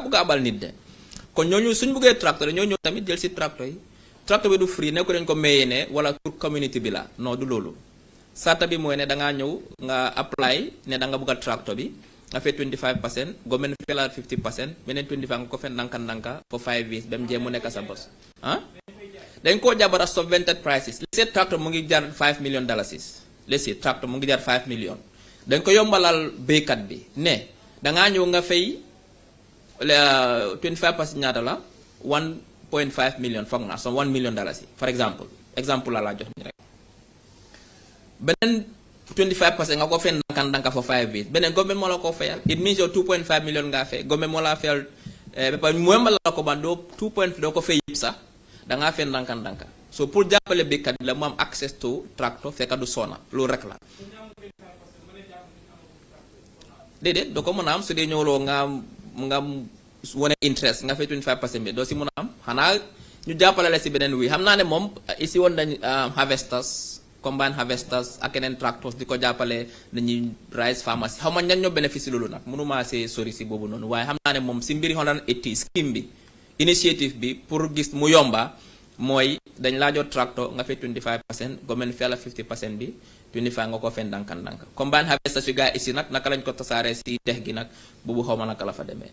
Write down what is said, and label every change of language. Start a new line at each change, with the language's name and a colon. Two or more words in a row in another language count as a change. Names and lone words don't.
Wolof: bëgg a abal nit de kon ñooñu suñ bëggee tractor ñoo ñëw tamit jël si tractor yi tractor bi du free ne ko dañ ko mayee ne wala pour community bi la non du loolu sarta bi mooy ne da ngaa ñëw nga apply ne da nga bëgg a tractor bi nga fay 25% government fayal 50% beneen 25 nga ko fay ndànka
English: for 5 years
Wolof: ba mu jee mu nekk sa bos ah dañ koo jabara
English: subvented prices let's say tractor
Wolof: mu ngi jar $5 million
English: let's say tractor
Wolof: mu ngi jar 5 million dañ ko yombalal béykat bi ne da ngaa ñëw nga fay 25% ñaata la 1.5 million foog naa so $1 million
English: for example
Wolof: la laa jox ni rek beneen 25% nga ko fay ndànka
English: for 5 years
Wolof: beneen government moo la ko fayal it means yow 2.5 million ngaa fay government moo la fayal ba mu yombalal la ko ba doo 2. doo ko fay yëpp sax da ngaa fay ndànka so pour jàppale béykat bi la mu am
English: access to tractor
Wolof: fekk du soona loolu rek la déedéet doo ko mën a am su dee ñëwloo nga wane interest nga fay 25% bi doo si mën a am xanaa ñu jàppale la si beneen wi xam naa ne moom ici woon nañ
English: harvesters combine harvesters
Wolof: ak yeneen tractors di ko jàppale dañuy
English: rice farmers
Wolof: xaw ma ñan ñoo bénéfice loolu nag mënuma see sori si boobu noonu waaye xam naa ne moom si mbiri 180 scheme bi initiative bi pour gis mu yomba mooy dañ laa jot tractor nga fay 25% government fay la 50% bi 25 nga ko fay ndànk
English: combine harvesters
Wolof: yu gars ici nag naka lañ ko tasaaree si dex gi nag boobu xaw ma naka la fa demee.